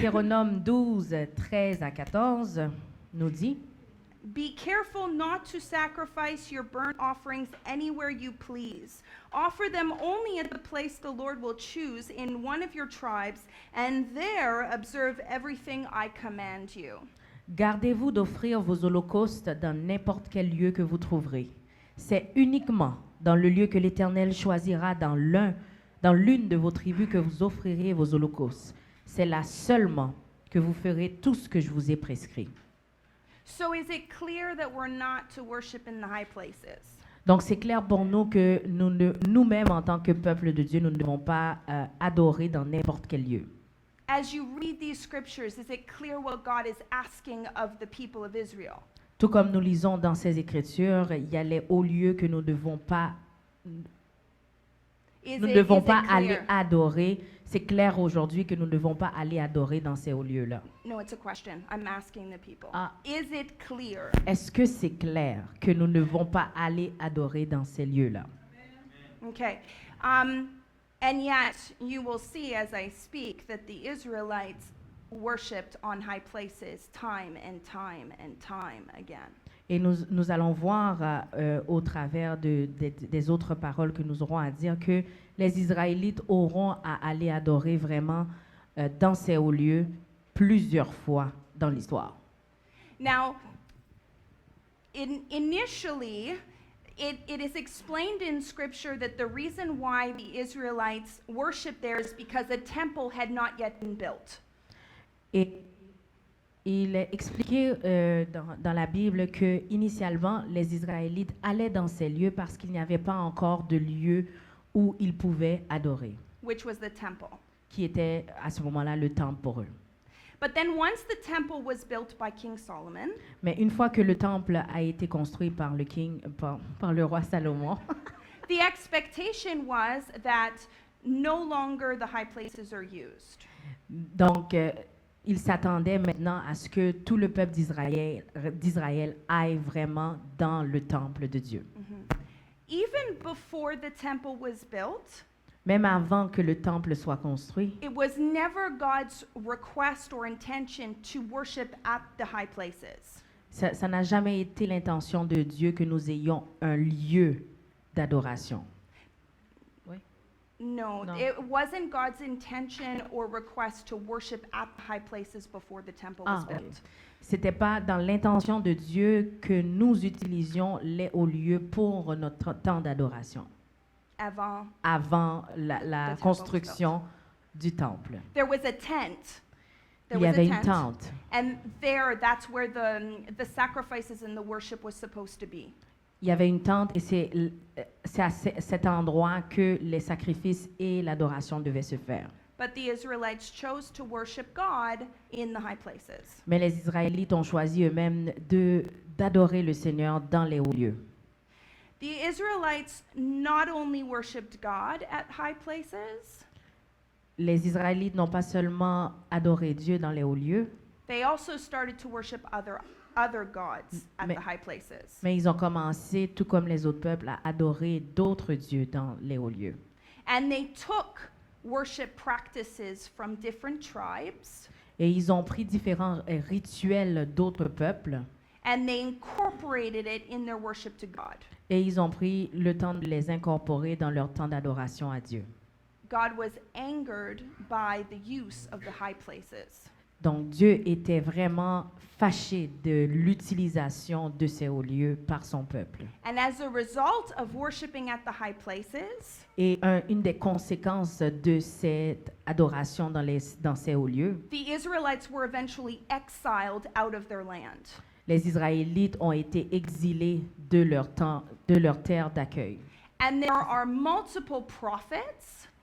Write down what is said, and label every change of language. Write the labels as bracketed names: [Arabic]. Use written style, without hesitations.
[French] Deutéronome 12, 13 à 14 nous dit, [English] Be careful not to sacrifice your burnt offerings anywhere you please. Offer them only at the place the Lord will choose in one of your tribes, and there observe everything I command you. [French] Gardez-vous d'offrir vos holocaustes dans n'importe quel lieu que vous trouverez. C'est uniquement dans le lieu que l'Éternel choisira dans l'une de vos tribus que vous offrirez vos holocaustes. C'est là seulement que vous ferez tout ce que je vous ai prescrit. [English] So is it clear that we're not to worship in the high places? [French] Donc, c'est clair pour nous que nous-mêmes, en tant que peuple de Dieu, nous ne devons pas adorer dans n'importe quel lieu. [English] As you read these scriptures, is it clear what God is asking of the people of Israel? [French] Tout comme nous lisons dans ces Écritures, il y a les hauts lieux que nous ne devons pas, [English] Is [French] nous ne [English] it, [French] devons [English] is it [French] pas aller [English] clear? [French] adorer. C'est clair aujourd'hui que nous ne devons pas aller adorer dans ces hauts lieux-là. [English] No, it's a question. I'm asking the people. Ah. Is it clear? [French] Est-ce que c'est clair que nous ne devons pas aller adorer dans ces lieux-là? Okay. [English] And yet, you will see as I speak that the Israelites worshipped on high places time and time and time again. [French] Et nous allons voir au travers des autres paroles que nous aurons à dire que les Israélites auront à aller adorer vraiment dans ces hauts lieux plusieurs fois dans l'histoire. [English] Now, initially, it is explained in Scripture that the reason why the Israelites worshiped there is because a temple had not yet been built. [French] Et il est expliqué dans la Bible que initialement les Israélites allaient dans ces lieux parce qu'il n'y avait pas encore de lieu où ils pouvaient adorer, [English] Which was the temple. [French] qui était à ce moment-là le temple pour eux. [English] But then once the temple was built by King Solomon, [French] Mais une fois que le temple a été construit par le roi Salomon, [English] the expectation was that no longer the high places are used. [French] donc il s'attendait maintenant à ce que tout le peuple d'Israël aille vraiment dans le temple de Dieu. [English] Even before the temple was built, [French] Même avant que le temple soit construit, [English] it was never God's request or intention to worship at the high places. [French] ça n'a jamais été l'intention de Dieu que nous ayons un lieu d'adoration. [English] No, No. it wasn't God's intention or request to worship at the high places before the temple was Ah, ok. built. [French] C'était pas dans l'intention de Dieu que nous utilisions les hauts lieux pour notre temps d'adoration, avant la [English] The temple [French] construction du temple. [English] There was a tent. There [French] Il y [English] was [French] avait [English] a [French] une [English] tent. [French] tente. [English] And there, that's where the sacrifices and the worship was supposed to be. [French] Il y avait une tente et c'est à cet endroit que les sacrifices et l'adoration devaient se faire. [English] But the Israelites chose to worship God in the high places. [French] Mais les Israélites ont choisi eux-mêmes d'adorer le Seigneur dans les hauts lieux. [English] The Israelites not only worshiped God at high places, [French] Les Israélites n'ont pas seulement adoré Dieu dans les hauts lieux, [English] they also started to worship other gods at [French] Mais- [English] the high places. [French] mais ils ont commencé, tout comme les autres peuples, à adorer d'autres dieux dans les hauts lieux. [English] And they took worship practices from different tribes [French] Et ils ont pris différents rituels d'autres peuples [English] and they incorporated it in their worship to God. [French] et ils ont pris le temps de les incorporer dans leur temps d'adoration à Dieu. [English] God was angered by the use of the high places. [French] Donc Dieu était vraiment fâché de l'utilisation de ces hauts lieux par son peuple. [English] And as a result of worshiping at the high places, [French] Et une des conséquences de cette adoration dans ces hauts lieux, [English] the Israelites were eventually exiled out of their land. [French] les Israélites ont été exilés de leur terre d'accueil. [English] And there are multiple prophets